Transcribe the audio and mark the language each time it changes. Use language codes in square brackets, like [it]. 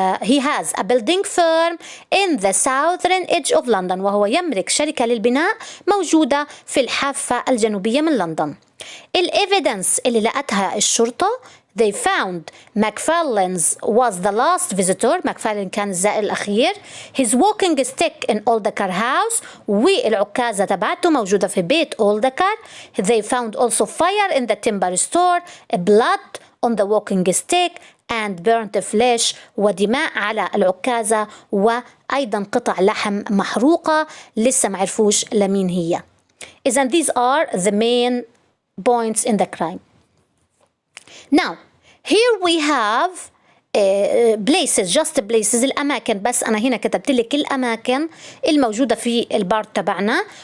[en] He has a building firm in the southern edge of London. [ar] وهو يملك شركة للبناء موجودة في الحافة الجنوبية من لندن. الإيفيدنس اللي لقتها الشرطة [en] they found McFarlane's was the last visitor. [ar] McFarlane كان الزائر الأخير. [en] His walking stick in Oldacre house. [ar] والعكازة تبعته موجودة في بيت Oldacre. [en] They found also fire in the timber store, blood on the walking stick and burnt flesh. [ar] ودماء على العكازة وأيضا قطع لحم محروقة لسه معرفوش لمين هي. إذن [en] these are the main points in the crime. Now here we have places, just places [ar] الأماكن، بس أنا هنا كتبت لك الأماكن الموجودة في البارت تبعنا.